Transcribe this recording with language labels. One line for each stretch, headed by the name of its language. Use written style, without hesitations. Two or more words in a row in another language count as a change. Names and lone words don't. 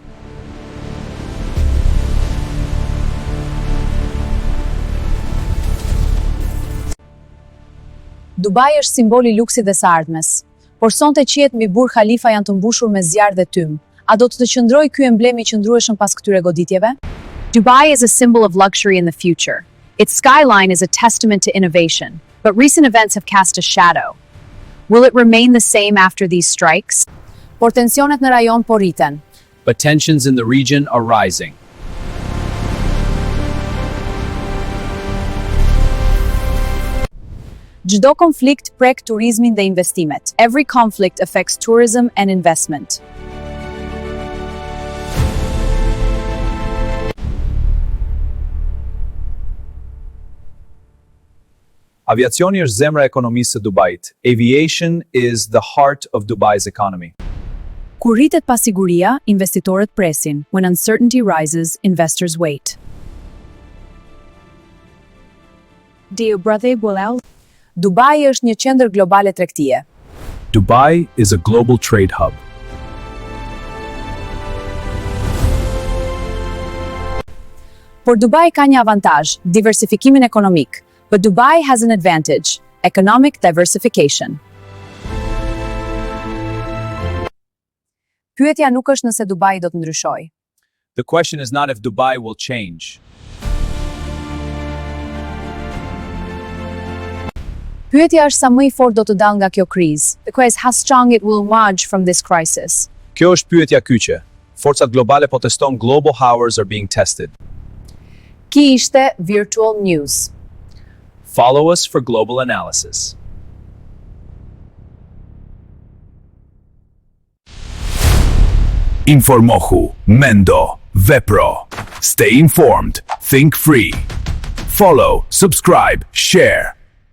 Albanian: Dubai është simbol i luksit dhe së ardhmes, por sonte qiejt mbi Burj Khalifa janë të mbushur me zjarr dhe tym. A do të qëndrojë ky emblem i qëndrueshëm pas këtyre goditjeve?
English: Dubai is a symbol of luxury in the future. Its skyline is a testament to innovation, but recent events have cast a shadow. Will it remain the same after these strikes?
Albanian: Por tensionet në rajon po rriten.
English: But tensions in the region are rising.
Albanian: Çdo konflikt prek turizmin dhe investimet.
English: Every conflict affects tourism and investment.
Albanian: Aviacioni është zemra e ekonomisë së Dubait.
English: Aviation is the heart of Dubai's economy.
Albanian: Kur rritet pasiguria, investitorët presin.
English: When uncertainty rises, investors wait. Dear brother
Albanian: Bulal, Dubai është një qendër globale tregtie.
English: Dubai is a global trade hub.
Albanian: Por Dubai ka një avantazh, diversifikimin ekonomik.
English: But Dubai has an advantage, economic diversification.
Albanian: Pyetja nuk është nëse Dubai do të ndryshojë.
English: The question is not if Dubai will change.
Albanian: Pyetja është sa më i fortë do të dalë nga kjo krizë.
English: The question is how strong it will emerge from this crisis.
Albanian: Kjo është pyetja kyçe. Forcat globale po teston,
English: global powers are being tested.
Albanian: Ki ishte Virtual News.
English: Follow us for global analysis.
Albanian: Informohu, mendo, vepro.
English: Stay informed, think free. Follow, subscribe, share.